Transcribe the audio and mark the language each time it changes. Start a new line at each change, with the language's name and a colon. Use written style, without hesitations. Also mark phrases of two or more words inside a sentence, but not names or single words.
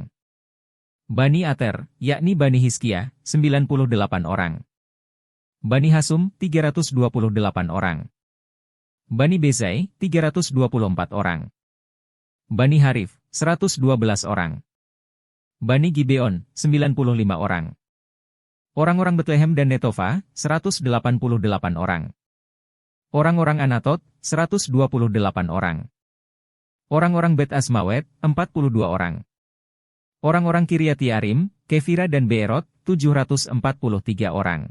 Indonesian: Bani Ater, yakni Bani Hizkia, 98 orang. Bani Hasum, 328 orang. Bani Bezai, 324 orang. Bani Harif, 112 orang. Bani Gibeon, 95 orang. Orang-orang Betlehem dan Netofa, 188 orang. Orang-orang Anatot, 128 orang. Orang-orang Bet Asmawet, 42 orang. Orang-orang Kiryat Yearim, Kefira dan Beerot, 743 orang.